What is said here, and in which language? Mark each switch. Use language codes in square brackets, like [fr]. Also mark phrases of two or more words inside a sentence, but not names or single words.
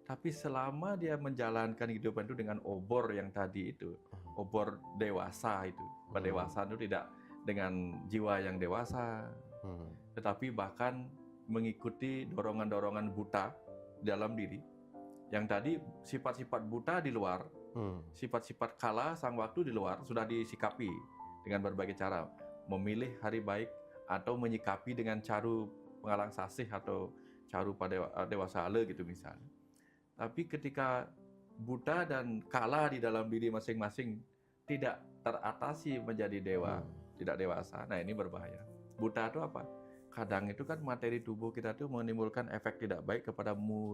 [id] Tapi selama dia menjalankan kehidupan itu dengan obor yang tadi itu, obor dewasa itu, pendewasaan itu tidak dengan jiwa yang dewasa, tetapi bahkan mengikuti dorongan-dorongan buta dalam diri. Yang tadi sifat-sifat buta di luar, sifat-sifat kala sang waktu di luar sudah disikapi dengan berbagai cara, memilih hari baik atau menyikapi dengan [ban] caru pengalang sasih [id] atau caru pada dewasa ale gitu misalnya. Tapi ketika buta dan kala di dalam diri masing-masing tidak teratasi menjadi dewa, tidak dewasa, nah ini berbahaya. Buta itu apa? Kadang itu kan materi tubuh kita tuh menimbulkan efek tidak baik kepada mood.